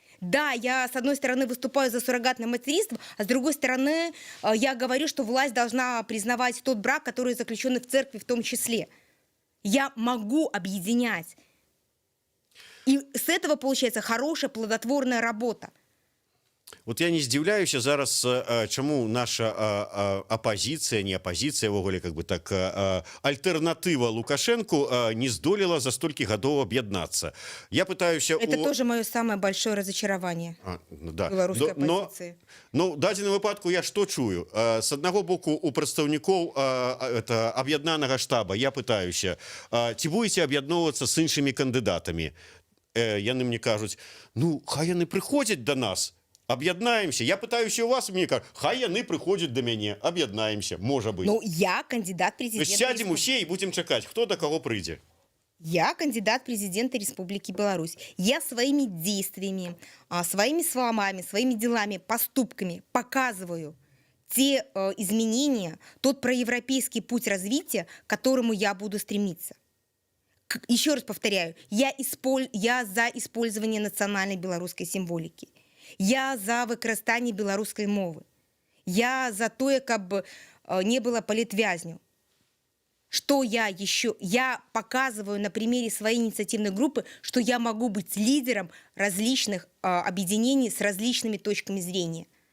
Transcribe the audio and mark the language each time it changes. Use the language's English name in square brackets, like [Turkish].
[Russian] Да, я, с одной стороны, выступаю за суррогатное материнство, а с другой стороны, я говорю, что власть должна признавать тот брак, который заключен и в церкви в том числе. Я могу объединять. И с этого получается хорошая плодотворная работа. [Belarusian] Вот я не здзіўляюся зараз, чаму наша апозіцыя, не апозіцыя, ввогуле, [Russian] как бы так, [Belarusian] альтэрнатыва Лукашенку не здолела за столькі гадоў аб'яднацца. Я пытаюся... [Russian] Это тоже мое самое большое разочарование Да. белорусской оппозиции. [Belarusian] Ну, в дадзеным выпадку я што чую? С аднаго боку, у прадстаўнікоў аб'яднанага штаба я пытаюся, ці будете аб'ядноўвацца з іншымі кандыдатамі? Яны мне кажуць, ну, хай яны прыходзяць до нас, объединаемся. Я пытаюсь у вас, мне кажется, хай яны приходят до меня, объединаемся, может быть. [Russian] Ну, я кандидат То президента. есть сядем все и будем чекать, кто до кого придет. Я кандидат президента Республики Беларусь. Я своими действиями, своими словами, своими делами, поступками показываю те изменения, тот проевропейский путь развития, к которому я буду стремиться. Еще раз повторяю, я за использование национальной белорусской символики. [Belarusian] Я за выкарыстанне беларускай мовы. Я за тое, каб не было палітвязню. [Russian] Что я еще? Я показываю на примере своей инициативной группы, что я могу быть лидером различных объединений с различными точками зрения.